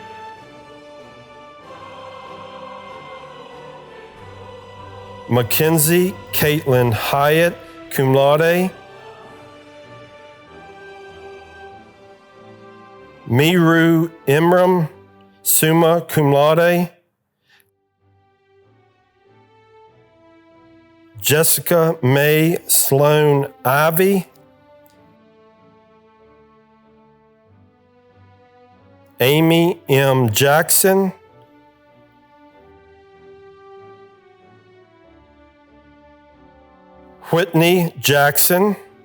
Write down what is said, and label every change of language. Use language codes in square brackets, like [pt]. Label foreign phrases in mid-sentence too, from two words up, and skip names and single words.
[en] Mackenzie Caitlin Hyatt, [la] cum laude. [en] Miru Imram, [la] summa cum laude. [en] Jessica May Sloan Ivy. Amy M. Jackson. Whitney Jackson.